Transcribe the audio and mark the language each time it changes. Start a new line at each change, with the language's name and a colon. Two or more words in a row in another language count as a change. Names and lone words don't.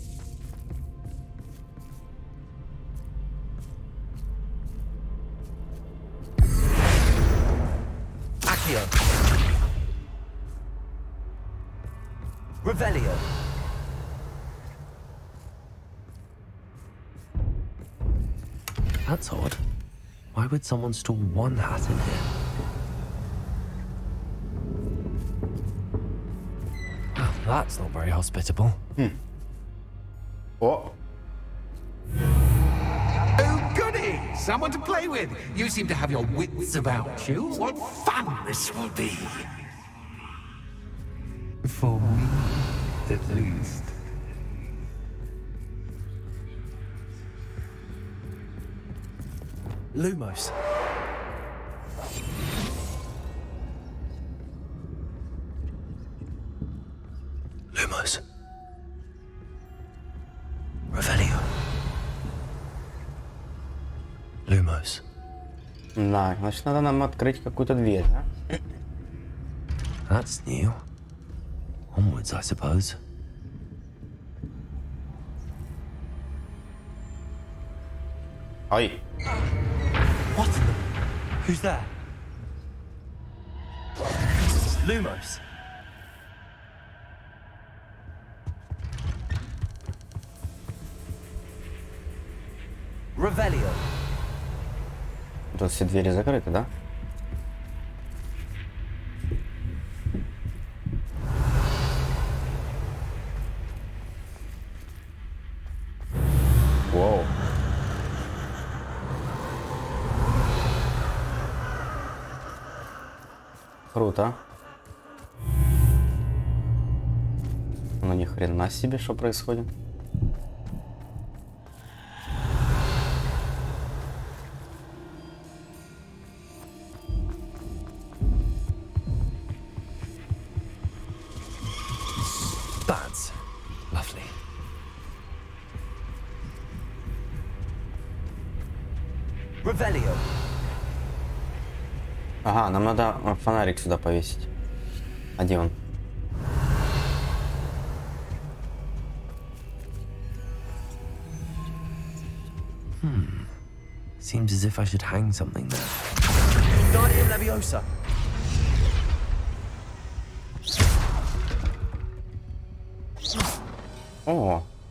English: Accio. Revelio. That's odd. Why would someone store one hat in here? Oh, that's not very hospitable. Oh. Oh, goody! Someone to play with. You seem to have your wits about you. What fun this will be. For me, at least. Lumos. Lumos. Revelio. Lumos.
Russian: Да, значит, надо нам открыть какую-то дверь, да?
English: That's new. Onwards, I suppose. Ай. What? Who's there? Lumos. Revelio.
Russian: Тут все двери закрыты, да? Вау. Круто. Ну ни хрена себе, что происходит.
English: That's lovely. Revelio.
Russian: Ага, нам надо фонарик сюда повесить. А где он?
English: Seems as if I should hang something there. Guardian Leviosa. О,